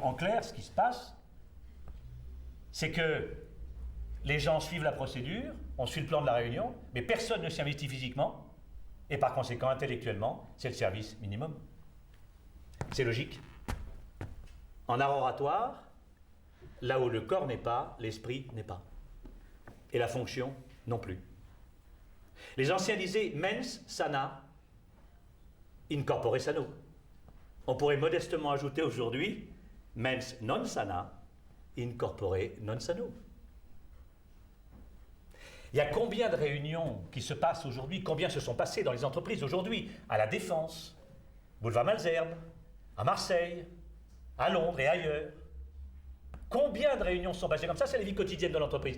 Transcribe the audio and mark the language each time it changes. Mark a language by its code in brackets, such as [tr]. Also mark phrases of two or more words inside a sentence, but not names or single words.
[fr] En clair, ce qui se passe, c'est que les gens suivent la procédure, on suit le plan de la réunion, mais personne ne s'y investit physiquement, et par conséquent, intellectuellement, c'est le service minimum. C'est logique. En art oratoire, là où le corps n'est pas, l'esprit n'est pas. Et la fonction non plus. Les anciens disaient [la] mens sana in corpore sano. [fr] On pourrait modestement ajouter aujourd'hui [la] mens non sana in corpore non sano. [fr] Il y a combien de réunions qui se passent aujourd'hui, combien se sont passées dans les entreprises aujourd'hui, à la Défense, boulevard Malesherbes, à Marseille, à Londres et ailleurs. Combien de réunions sont basées comme ça? C'est la vie quotidienne de l'entreprise.